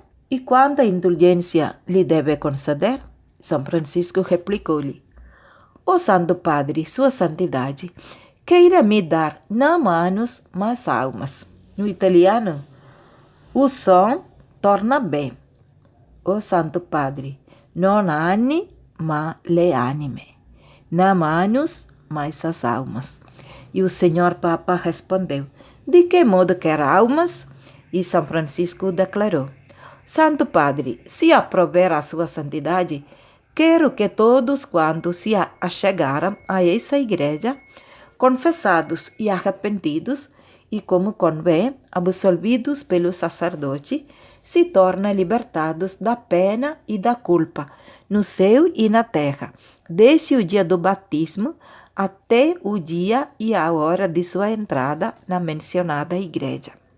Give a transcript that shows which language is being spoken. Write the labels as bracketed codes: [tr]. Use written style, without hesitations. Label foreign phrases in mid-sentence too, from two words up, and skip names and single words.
[pt] E quanta indulgência lhe deve conceder? São Francisco replicou-lhe: ó Santo Padre, Sua Santidade, queira me dar não anos, mas almas. No italiano, o som torna bem. [it] Ó Santo Padre, non anni, ma le anime. [pt] Não anos, mas as almas. E o Senhor Papa respondeu: de que modo quer almas? E São Francisco declarou: Santo Padre, se aprover a Sua Santidade, quero que todos quantos se achegaram a essa igreja, confessados e arrependidos, e como convém, absolvidos pelo sacerdote, se tornem libertados da pena e da culpa, no céu e na terra, desde o dia do batismo até o dia e a hora de sua entrada na mencionada igreja.